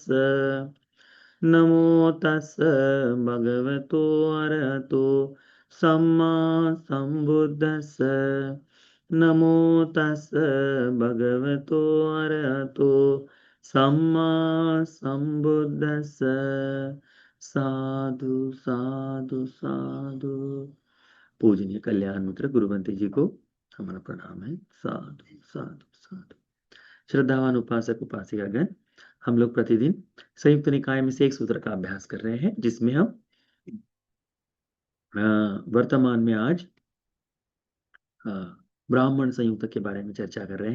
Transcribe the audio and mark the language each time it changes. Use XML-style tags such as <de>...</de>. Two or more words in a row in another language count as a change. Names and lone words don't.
<pi>नमो तस् भगवतो अरहतो सम्मा संबुद्धस्स। नमो तस् भगवतो अरहतो सम्मा संबुद्धस्स। साधु साधु साधु।</pi> <hi>पूजनीय कल्याण मित्र गुरुवंती जी को हमारा प्रणाम है।</hi> <pi>साधु साधु साधु।</pi> <hi>श्रद्धावान उपासक उपासिकागण, हम लोग प्रतिदिन संयुक्त निकाय में से एक सूत्र का अभ्यास कर रहे हैं, जिसमें हम वर्तमान में आज ब्राह्मण संयुक्त के बारे में चर्चा कर रहे हैं।</hi>